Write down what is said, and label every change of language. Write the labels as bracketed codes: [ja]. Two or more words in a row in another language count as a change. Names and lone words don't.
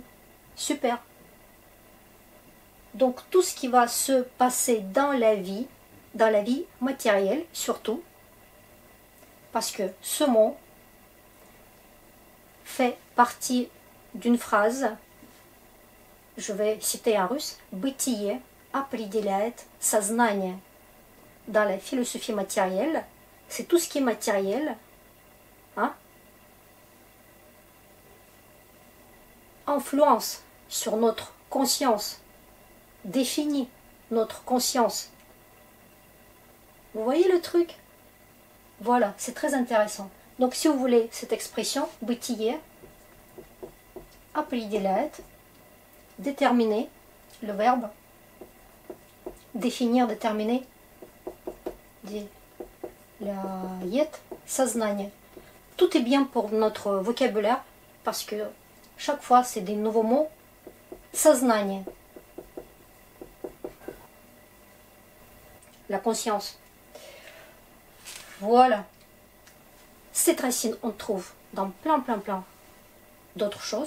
[fr] Super. Donc tout ce qui va se passer dans la vie matérielle surtout, parce que ce mot fait partie d'une phrase, je vais citer en russe, [ru] «Бытие определяет сознание». [fr] Dans la philosophie matérielle, c'est tout ce qui est matériel, hein, influence sur notre conscience, définit notre conscience. Vous voyez le truc? Voilà, c'est très intéressant. Donc si vous voulez cette expression, [ru] бытие, определяет, [fr] déterminer, le verbe, définir, déterminer, [ru] делает, сознание. [fr] Tout est bien pour notre vocabulaire, parce que chaque fois c'est des nouveaux mots. Сознание, la conscience. Voilà. Cette racine, on trouve dans plein d'autres choses.